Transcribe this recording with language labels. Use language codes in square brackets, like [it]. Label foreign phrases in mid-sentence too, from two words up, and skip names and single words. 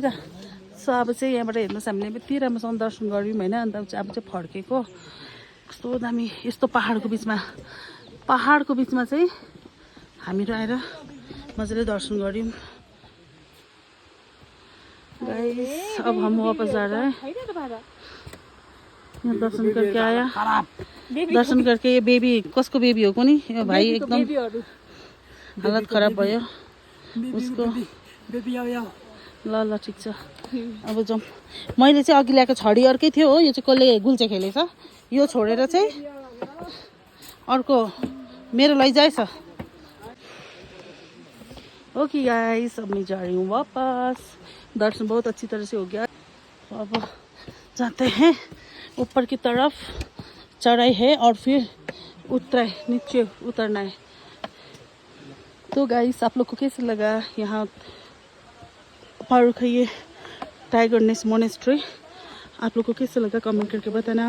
[ne] सो अब चाहिँ यहाँबाट हेर्नुहोस् हामीले यति राम्रोसँग दर्शन गऱ्यौँ होइन। अन्त अब चाहिँ फर्केको, कस्तो दामी यस्तो पहाडको बिचमा पहाडको बिचमा चाहिँ हामीहरू आएर मजाले दर्शन गऱ्यौँ गाइस। [hi] अब हम वापस जा रहे हैं। यहाँ दर्शन करके आया, दर्शन करके ये [ne] बेबी कसको बेबी हो कुनी यो भाइ एकदम हालत खराब भयो उसको। ल ल ठिक छ अब जाउँ। मैले चाहिँ अघि ल्याएको छडी अर्कै थियो हो, यो चाहिँ कसले गुल्चे खेलेछ। यो छोडेर चाहिँ अर्को मेरो लैजाएछ। [en] okay guys, [hi] अब मैं जा रही हूँ वापस। दर्शन बहुत अच्छी तरह से हो गया। अब जाते हैं ऊपर की तरफ। चढ़ाई है और फिर नीचे उतरना है। तो गाइस आप लोग को कैसे लगा यहाँ फारूक है ये टाइगर नेस्ट मोनेस्ट्री, आप लोग को कैसे लगा कमेंट करके बताना।